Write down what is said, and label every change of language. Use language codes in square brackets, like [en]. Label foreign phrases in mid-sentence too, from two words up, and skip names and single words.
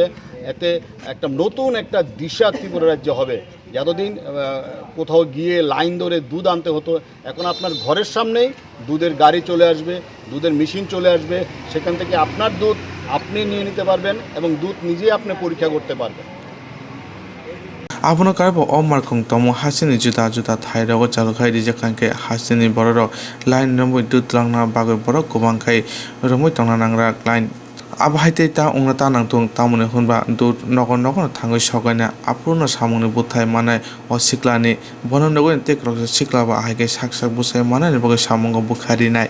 [bn] এতে একটা নতুন একটা দিশা ত্রিপুরা রাজ্যে হবে। যতদিন কোথাও গিয়ে লাইন ধরে দুধ আনতে হতো, এখন আপনার ঘরের সামনেই দুধের গাড়ি চলে আসবে, দুধের মেশিন চলে আসবে, সেখান থেকে আপনার দুধ আপনি নিয়ে নিতে পারবেন এবং দুধ নিজেই আপনি পরীক্ষা করতে পারবেন। [trp] abono karbo o markung tomo hasini juda juda thairago chalkhai rijakhanke hasini borok line nomoi dutlangna bagoi borok kubangkhai romoi tongna nangra line abahaite ta ongna ta nangtung tamone hunba dut nokon nokon thangoi sogaina apurno samungni buthai manai o siklani bono nogoi tekrok sikla ba haike saksak busai manai bogai samungo bukhari nai